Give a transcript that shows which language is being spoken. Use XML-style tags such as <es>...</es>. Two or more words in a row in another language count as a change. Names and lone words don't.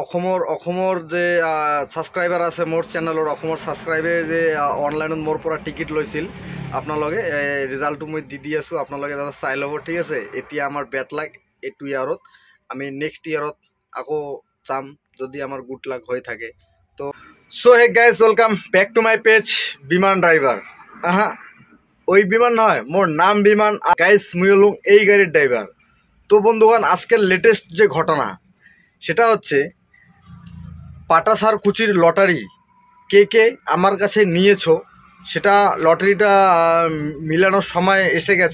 <as>অসমৰ যে ছাবস্ক্ৰাইবাৰ আছে মোৰ চেনেলৰ অসমৰ ছাবস্ক্ৰাইবে যে অনলাইনত মোৰ পৰা টিকেট লৈছিল আপোনালোকে ৰিজাল্টটো মই দি আছোঁ আপোনালোকে দাদা চাই ল'ব ঠিক আছে। এতিয়া আমাৰ</as> <en>bad luck</en> <as>এইটো ইয়াৰত আমি নেক্সট ইয়াৰত আকৌ চাম যদি আমাৰ</as> <en>good luck</en> <as>হৈ থাকে।</as> <en>to so hey guys welcome back to my page Biman driver.</en> <bn>ওই বিমান নয়, মোর নাম বিমান গাইজ, মুই হলুম এই গাড়ির ড্রাইভার। তো বন্ধুগণ, আজকের লেটেস্ট যে ঘটনা সেটা হচ্ছে পাটাসারকুচির লটারি কে আমার কাছে নিয়েছো, সেটা লটারিটা মিলানোর সময় এসে গেছে।</bn>